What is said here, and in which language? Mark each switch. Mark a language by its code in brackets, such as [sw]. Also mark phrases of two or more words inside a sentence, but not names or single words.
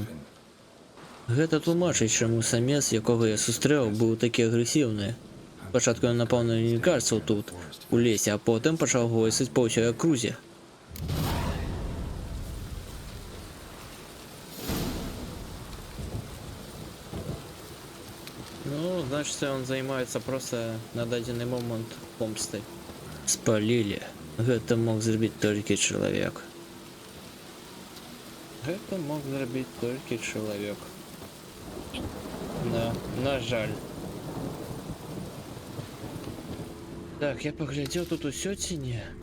[be] Гэта тлумачыць, чаму самец, якога я сустрэў, быў такі агрэсіўны. Спачатку ён напаў на нельгарцаў тут, у лесе, а потым пачаў гойсаць па ўсёй акрузе. Ну, [ru] значит, он занимается просто [be] на дадзены момент помстой. [ru] Спалили. [be] Гэта мог зрабіць толькі чалавек. Гэта мог зрабіць толькі чалавек. Да, на жаль. Так, я поглядзеў тут усё ці не?